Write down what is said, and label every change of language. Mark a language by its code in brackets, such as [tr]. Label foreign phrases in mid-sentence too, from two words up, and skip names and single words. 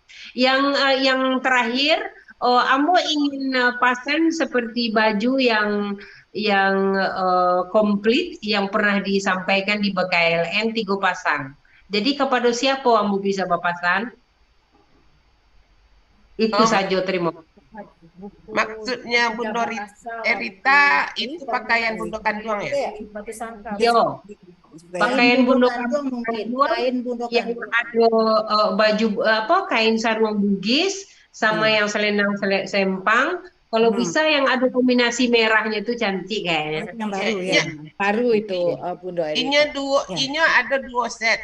[id] Yang terakhir, ambo ingin pasang seperti baju yang komplit yang pernah disampaikan di BKLN 3 pasang. Jadi kepada siapa ambo bisa berpasan? Itu saja, terima kasih. Maksudnya Bundo Erita itu pakaian Bundo Kanduang ya? Yo, pakaian Bundo Kanduang yang ada baju kain sarung Bugis sama yang selendang sempang. Kalau bisa yang ada kombinasi merahnya itu cantik kayaknya. Yang baru ya. Baru itu Bundo Erita. Inya ada 2 set.